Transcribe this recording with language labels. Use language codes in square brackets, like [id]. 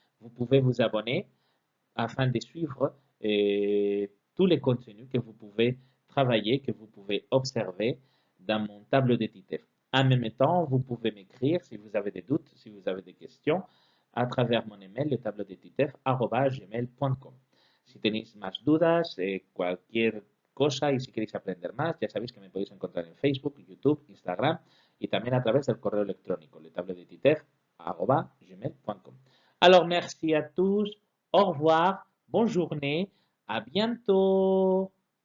[fr] Vous pouvez vous abonner afin de suivre tous les contenus que vous pouvez travailler, que vous pouvez observer dans mon tableau de DITEF. En même temps, vous pouvez m'écrire si vous avez des doutes, si vous avez des questions, a travers mon email, le tableau de DITEF@gmail.com. [es] Si tenéis más dudas, cualquier cosa y si queréis aprender más, ya sabéis que me podéis encontrar en Facebook, YouTube, Instagram y también a través del correo electrónico, le tableau de DITEF@gmail.com. [fr] Alors, merci à tous. Au revoir, bonne journée, à bientôt.